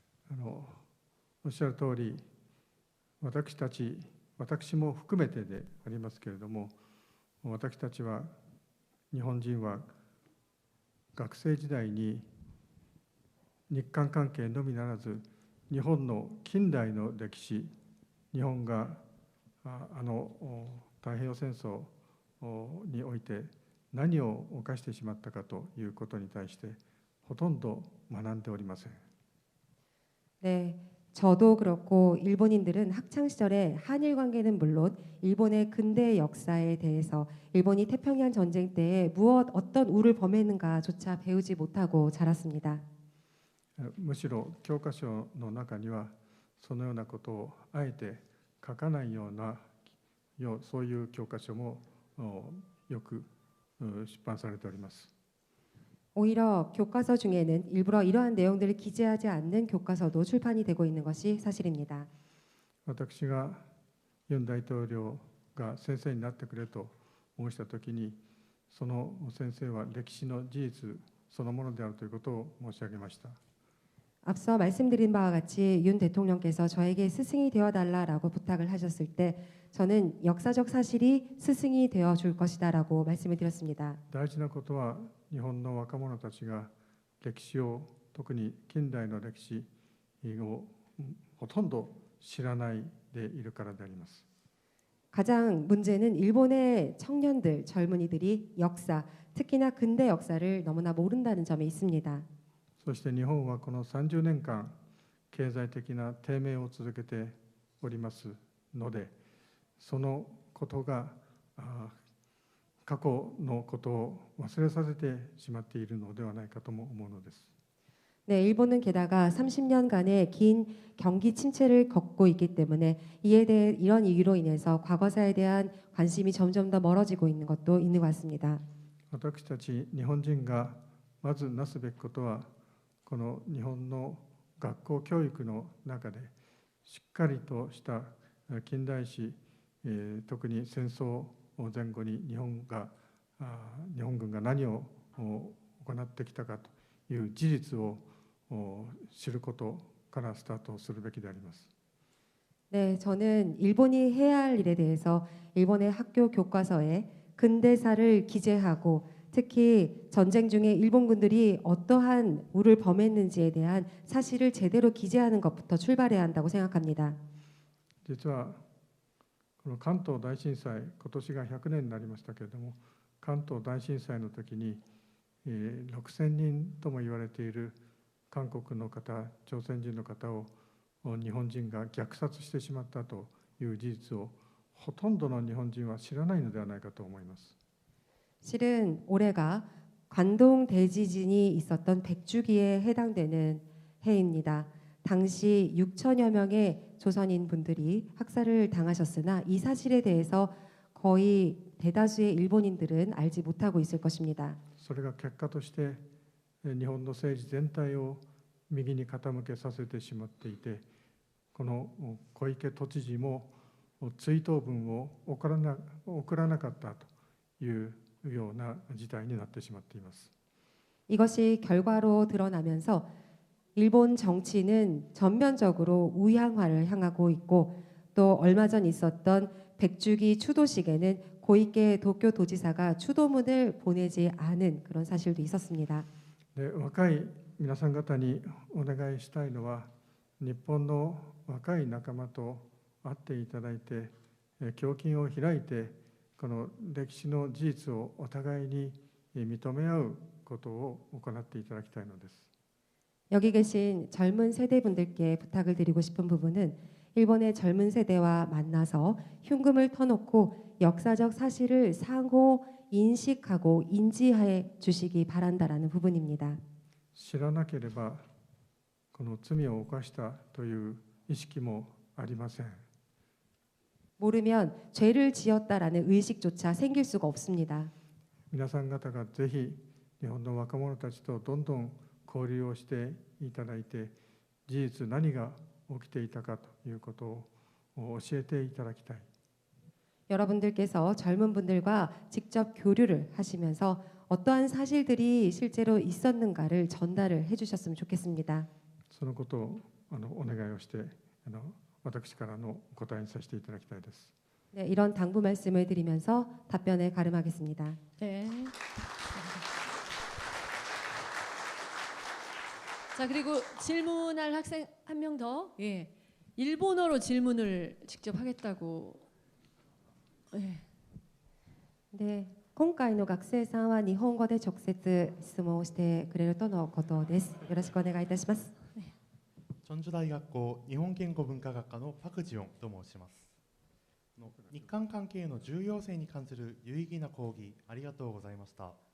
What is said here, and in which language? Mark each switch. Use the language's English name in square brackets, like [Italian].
[Japanese] おっしゃる通り、私も含めてでありますけれども、私たちは日本人は学生時代に日韓関係のみならず日本の近代の歴史、日本が太平洋戦争において何を犯してしまったかということに対してほとんど学んでおりません。 [Korean] 네, 저도 그렇고 일본인들은 학창 시절에 한일 관계는 물론 일본의 근대 역사에 대해서 일본이 태평양 전쟁 때에 어떤 우를 범했는가조차 배우지 못하고 자랐습니다. [Japanese] むしろ教科書の中にはそのようなことをあえて書かないようなそういう教科書もよく出版されております。 [Korean] 오히려 교과서 중에는 일부러 이러한 내용들을 기재하지 않는 교과서도 출판이 되고 있는 것이 사실입니다. [Japanese] 私がユン大統領が先生になってくれと申したときに、その先生は歴史の事実そのものであるということを申し上げました。 [Korean] 앞서 말씀드린 바와 같이 윤 대통령께서 저에게 스승이 되어달라라고 부탁을 하셨을 때 저는 역사적 사실이 스승이 되어 줄 것이다라고 말씀을 드렸습니다. [Japanese] 大事なことは日本の若者たちが歴史を、特に近代の歴史をほとんど知らないでいるからであります。 [Korean] 가장 문제는 일본의 청년들, 젊은이들이 역사, 특히나 근대 역사를 너무나 모른다는 점에 있습니다. [Japanese] そして日本はこの30年間経済的な低迷を続けておりますので、そのことが過去のことを忘れさせてしまっているのではないかとも思うのです。 [Korean] 네, 일본은 게다가 30년간의 긴 경기 침체를 겪고 있기 때문에 이런 이유로 인해서 과거사에 대한 관심이 점점 더 멀어지고 있는 것도 있는 것 같습니다. [Japanese] 私たち日本人がまずなすべきことは、この日本の学校教育の中でしっかりとした近代史、特に戦争前後に日本軍が何を行ってきたかという事実を知ることからスタートするべきであります。 [Korean] 네, 저는 일본이 해야 할 일에 대해서 일본의 학교 교과서에 근대사를 기재하고 특히 전쟁 중에 일본군들이 어떠한 우를 범했는지에 대한 사실을 제대로 기재하는 것부터 출발해야 한다고 생각합니다. [Japanese] 実はこの関東大震災、今年が100年になりましたけれども、関東大震災の時に6000人とも言われている韓国の方、朝鮮人の方を日本人が虐殺してしまったという事実をほとんどの日本人は知らないのではないかと思います。 [Korean] 실은 올해가 관동 대지진이 있었던 100주기에 해당되는 해입니다. 당시 6천여 명의 조선인 분들이 학살을 당하셨으나 이 사실에 대해서 거의 대다수의 일본인들은 알지 못하고 있을 것입니다. [Japanese] それが結果として日本の政治全体を右に傾けさせてしまっていて、この小池都知事も追悼文を送らなかったというような事態になってしまっています。 [Korean] 이것이 결과로 드러나면서 일본 정치는 전면적으로 우향화를 향하고 있고 또 얼마 전 있었던 백주기 추도식에는 고이케 도쿄 도지사가 추도문을 보내지 않은 그런 사실도 있었습니다. [Japanese] で若い皆さん方にお願いしたいのは、日本の若い仲間と会っていただいて、胸襟を開いて、この歴史の事実をお互いに認め合うことを行っていただきたいのです。 [Korean] 여기 계신 젊은 세대분들께 부탁을 드리고 싶은 부분은 일본의 젊은 세대와 만나서 흉금을 터놓고 역사적 사실을 상호 인식하고 인지해 주시기 바란다라는 부분입니다. [Japanese] 知らなければこの罪を犯したという意識もありません。 [Korean] 모르면 죄를 지었다라는 의식조차 생길 수가 없습니다. [Japanese] 皆さん方がぜひ日本の若者たちとどんどん交流をしていただいて、事実何が起きていたかということを教えていただきたい。 [Korean] 여러분들께서 젊은 분들과 직접 교류를 하시면서 어떠한 사실들이 실제로 있었는가를 전달을 해주셨으면 좋겠습니다. [Japanese] そのことをお願いをして私からのお答えにさせていただきたいです。 [Korean] 네, 이런 당부 말씀을 드리면서 답변에 가름하겠습니다. 네. 자, 그리고 질문할 학생 한 명 더. 예. 일본어로 질문을 직접 하겠다고. 예. [Japanese] 네, 今回の学生さんは日本語で直接質問をしてくれるとのことです。よろしくお願いいたします。チョンジュ大学校日本言語文化学科のパクジヨンと申します。日韓関係の重要性に関する有意義な講義ありがとうございました。